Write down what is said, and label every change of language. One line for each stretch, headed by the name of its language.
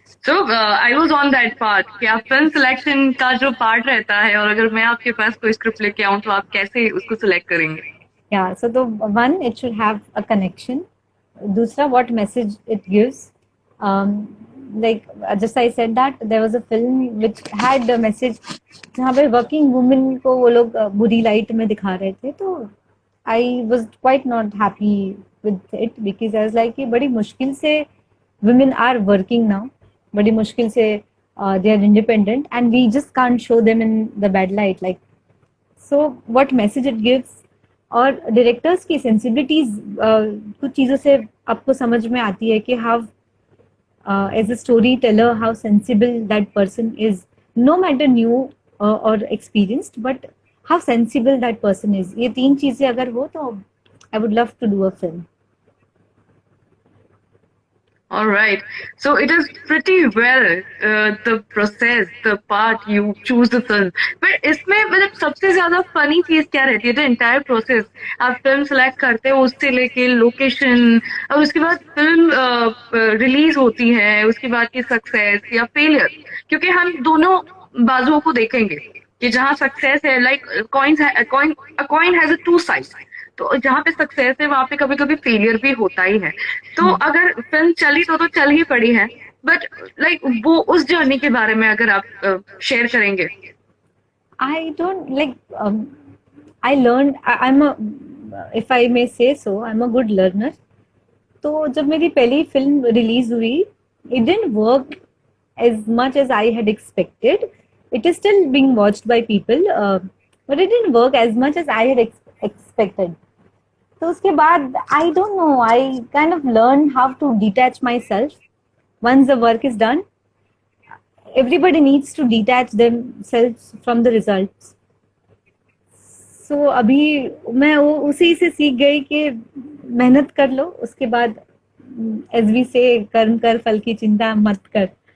English: So I was on that part
Hindi: कि आप film selection का जो पार्ट रहता है, और अगर मैं आपके पास कोई स्क्रिप्ट लेके आऊँ तो आप कैसे उसको सिलेक्ट करेंगे?
English: Yeah. So the one, it should have a connection.
Hindi: Dusra,
English: what message it gives. Like just I said that there was a film which had a message
Hindi: जहाँ पे working women को वो लोग बुरी लाइट में दिखा रहे थे. तो
English: I was quite not happy with it because I was like
Hindi: कि बड़ी मुश्किल से
English: women are working now.
Hindi: बड़ी मुश्किल से
English: they are independent and we just can't show them in the bad light. Like so what message it gives.
Hindi: और directors की sensibilities कुछ चीज़ों से आपको समझ में आती है कि
English: How as a storyteller how sensible that person is no matter new और experienced but how sensible that person is.
Hindi: ये तीन चीजें अगर हो तो
English: I would love to do a film. All right. So it is pretty well the process, the part you choose the film. But
Hindi: इसमें मतलब सबसे ज्यादा फनी चीज क्या रहती है?
English: The entire process.
Hindi: आप फिल्म सेलेक्ट करते हो उससे लेके लोकेशन और उसके बाद फिल्म रिलीज होती है, उसके बाद की सक्सेस या फेलियर, क्योंकि हम दोनों बाजुओं को देखेंगे कि जहाँ सक्सेस है, like
English: coin has a two sides,
Hindi: तो जहाँ पे सक्सेस है वहां पे कभी कभी फेलियर भी होता ही है। तो अगर फिल्म चली तो चल ही पड़ी है,
English: but like
Hindi: वो उस जर्नी के बारे में अगर आप शेयर करेंगे।
English: I don't like. I learned. I'm a, if I may say so, I'm a good learner.
Hindi: तो जब मेरी पहली फिल्म रिलीज हुई,
English: it didn't work as much as I had expected. It is still being watched by people, but it didn't work as much as I had expected.
Hindi: तो उसके बाद
English: I don't know. I kind of learned how to detach myself once the work is done. Everybody needs to detach themselves from the results. So
Hindi: अभी मैं वो उसी से सीख गई कि मेहनत कर लो, उसके बाद
English: as we say
Hindi: कर्म कर फल की चिंता मत कर.